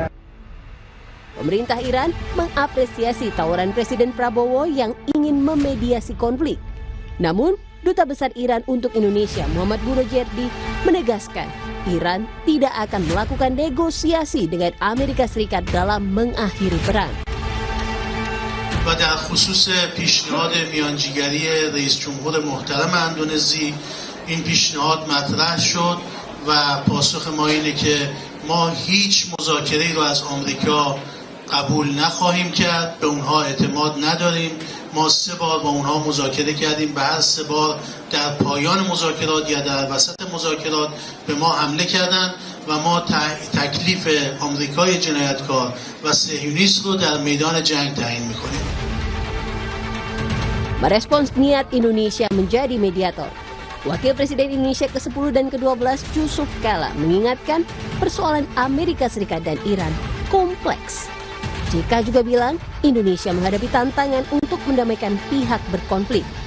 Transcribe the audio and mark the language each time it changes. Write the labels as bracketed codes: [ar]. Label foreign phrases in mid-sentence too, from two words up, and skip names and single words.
[id] Pemerintah Iran mengapresiasi tawaran Presiden Prabowo yang ingin memediasi konflik. Namun, Duta Besar Iran untuk Indonesia, Muhammad Burojerdi, menegaskan Iran tidak akan melakukan negosiasi dengan Amerika Serikat dalam mengakhiri perang. [fa] و در خصوص پیشنهاد میانجیگری رئیس جمهور محترم اندونزی این پیشنهاد مطرح شد و پاسخ ما اینه که ما هیچ مذاکره‌ای رو از آمریکا قبول نخواهیم کرد، به اونها اعتماد نداریم. ما 3 بار با اونها مذاکره کردیم، به هر 3 بار در پایان مذاکرات یا در وسط مذاکرات به ما حمله کردند و ما تکلیف آمریکای جنایتکار و صهیونیست رو در میدان جنگ تعیین می‌کنیم. [id] Merespons niat Indonesia menjadi mediator, Wakil Presiden Indonesia ke-10 dan ke-12 Yusuf Kala mengingatkan persoalan Amerika Serikat dan Iran kompleks. JK juga bilang Indonesia menghadapi tantangan untuk mendamaikan pihak berkonflik.